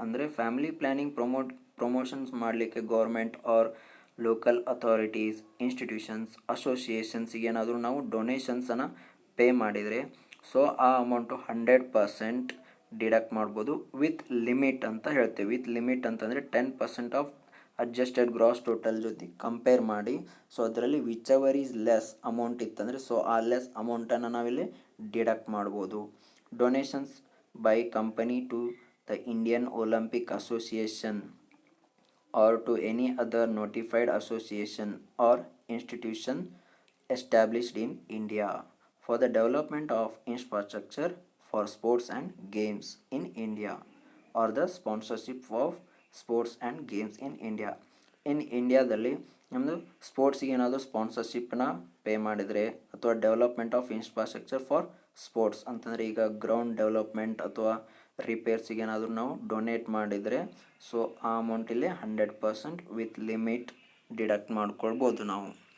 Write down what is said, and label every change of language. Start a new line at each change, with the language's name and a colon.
Kannada: ಅಂದರೆ family planning promotions ಮಾಡಲಿಕ್ಕೆ government or local authorities, institutions, ಅಸೋಸಿಯೇಷನ್ಸಿಗೆ ಏನಾದರೂ ನಾವು ಡೊನೇಷನ್ಸನ್ನು ಪೇ ಮಾಡಿದರೆ, ಸೊ ಆ ಅಮೌಂಟು 100% ಡಿಡಕ್ಟ್ ಮಾಡ್ಬೋದು
English: with limit
Kannada: ಅಂತ ಹೇಳ್ತೇವೆ. ವಿತ್ ಲಿಮಿಟ್ ಅಂತಂದರೆ 10% ಆಫ್ ಅಡ್ಜಸ್ಟೆಡ್ ಗ್ರಾಸ್ ಟೋಟಲ್ ಜೊತೆ ಕಂಪೇರ್ ಮಾಡಿ, ಸೊ ಅದರಲ್ಲಿ
English: whichever is less amount
Kannada: ಇತ್ತಂದರೆ, ಸೊ ಆ ಲೆಸ್ ಅಮೌಂಟನ್ನು ನಾವಿಲ್ಲಿ ಡಿಡಕ್ಟ್ ಮಾಡ್ಬೋದು.
English: Donations by company to the Indian Olympic association or to any other notified association or institution established in India for the development of infrastructure for sports and games in India or the sponsorship of sports and games in India.
Kannada: in ಇಂಡಿಯಾದಲ್ಲಿ ನಮ್ಮದು ಸ್ಪೋರ್ಟ್ಸಿಗೆ ಏನಾದರೂ ಸ್ಪಾನ್ಸರ್ಶಿಪ್ನ pay ಮಾಡಿದರೆ, ಅಥವಾ
English: development of infrastructure for sports
Kannada: ಅಂತಂದರೆ ಈಗ ground development ಅಥವಾ ರಿಪೇರ್ಸಿಗೆ ಏನಾದರೂ ನಾವು ಡೊನೇಟ್ ಮಾಡಿದರೆ, ಸೊ ಆ ಅಮೌಂಟಲ್ಲಿ 100% ವಿತ್ ಲಿಮಿಟ್ ಡಿಡಕ್ಟ್ ಮಾಡ್ಕೊಳ್ಬೋದು ನಾವು.